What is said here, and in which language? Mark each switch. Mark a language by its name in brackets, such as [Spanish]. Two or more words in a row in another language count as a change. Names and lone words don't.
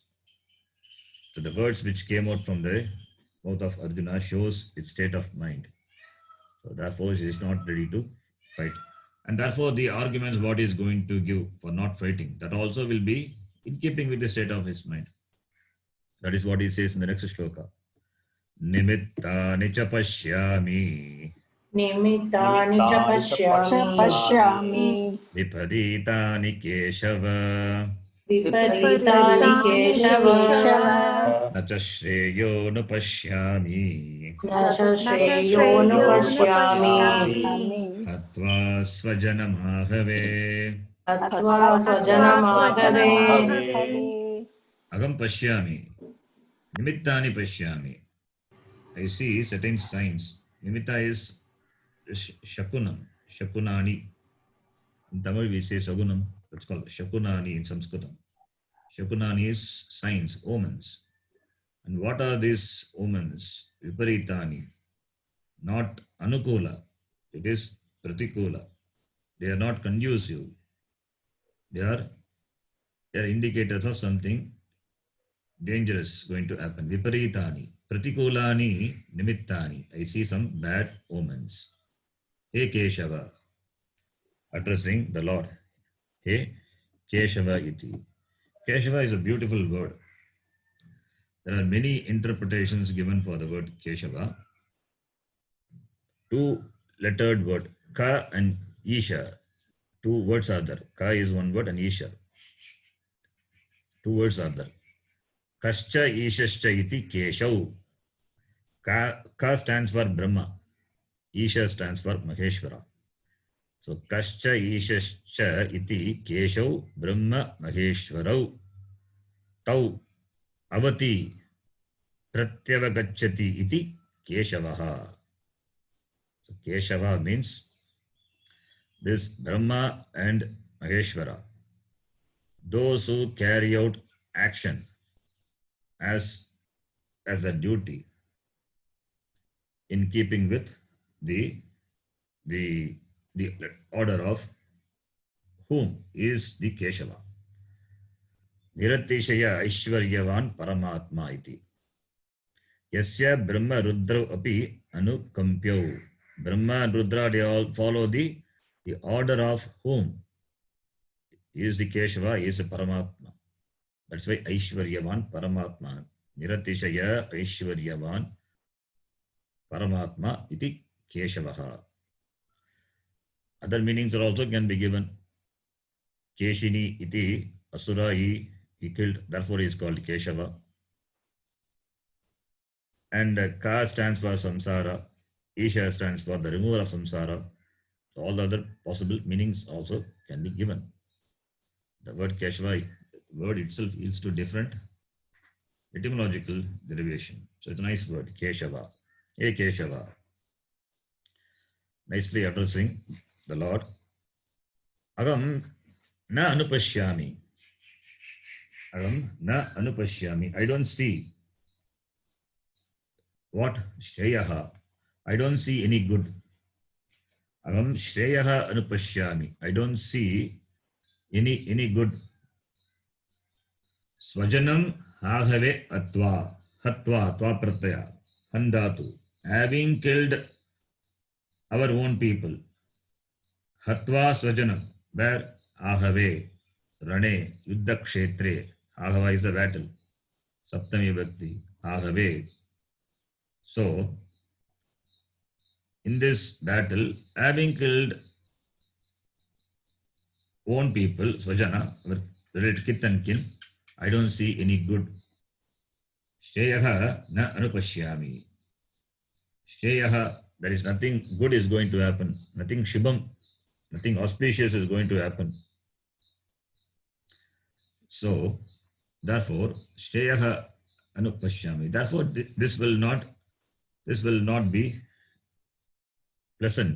[English] So the words which came out from the mouth of Arjuna shows its state of mind. So therefore, he is not ready to fight. And therefore, the arguments what he is going to give for not fighting, that also will be in keeping with the state of his mind. That is what he says in the next shloka. [Sanskrit] निमित्तानि च पश्यामि. निमित्तानि च पश्यामि पश्यामि विपरीतानि केशव. विपरीतानि केशव न च श्रेयो नु पश्यामि. न च श्रेयोऽनुपश्यामि हत्वा स्वजनमाहवे. अथवा स्वजनमागवे अगम् पश्यामि। निमित्तानि पश्यामि. [English] I see certain signs. Nimitta is shakunam, shakunani. In Tamil we say sagunam. It's called shakunani in Sanskritam. Shakunani is signs, omens. And what are these omens? Viparitani. Not anukula. It is pratikula. They are not conducive. They are indicators of something dangerous going to happen. [Sanskrit] Viparitani. प्रतिकूलानि निमित्तानि. [English] I see some bad omens. Hey Keshava. Addressing the Lord. Hey Keshava iti. Keshava is a beautiful word. There are many interpretations given for the word Keshava. Two-lettered word. Ka and Isha. Two words are there. Ka is one word and Isha. Two words are there. [Sanskrit] कश्च ईशश्च इति केशव्. [English] Ka stands for Brahma. Isha stands for Maheshwara. [Sanskrit] So कश्च ईशश्च इति केशव् ब्रह्म महेश्वरौ. तौ अवति प्रत्यवगच्छति इति केशवः. [English] So Keshava means this Brahma and Maheshwara. Those who carry out action as a duty in keeping with the order of whom is the Keshava. [Sanskrit] निरतिशय ऐश्वर्यवान् परमात्मा इति. यस्य ब्रह्म रुद्र अपि अनुकम्प्यौ. [English] Brahma and Rudra, they all follow the order of whom is the Keshava, is a Paramatma. That's why [Sanskrit] ऐश्वर्यवान् परमात्मा. निरतिशय ऐश्वर्यवान् परमात्मा इति केशवः. [English] Other meanings are also can be given. [Sanskrit] केशिनी इति असुर, [English] he killed, therefore he is called Keshava. And Ka stands for samsara. Isha stands for the removal of samsara. So all the other possible meanings also can be given. The word Keshava, word itself yields to different etymological derivation. So it's a nice word, Keshava. Hey Keshava. Nicely addressing the Lord. [Sanskrit] अगम् न अनुपश्यामि. अगम् न अनुपश्यामि. [English] I don't see. What? Shreyaha. I don't see any good. [Sanskrit] अगम् श्रेयः अनुपश्यामि. [English] I don't see any good. [Sanskrit] स्वजनम् आहवे अत्वा. हत्वा, त्वा प्रत्यय। हन्धातु. [English] Having killed our own people. [Sanskrit] हत्वा स्वजनम्. Where? आहवे। रणे। युद्ध क्षेत्रे. [English] Ahava is a battle. [Sanskrit] सप्तमी भक्ति. [English] Ahave. So, in this battle, having killed own people, Swajana, related kith and kin, I don't see any good. [Sanskrit] श्रेयः न अनुपश्यामि. Shreyaha, [English] there is nothing good is going to happen. Nothing shubham, nothing auspicious is going to happen. So, therefore, [Sanskrit] श्रेयः अनुपश्यामि. [English] Therefore, this will not be pleasant.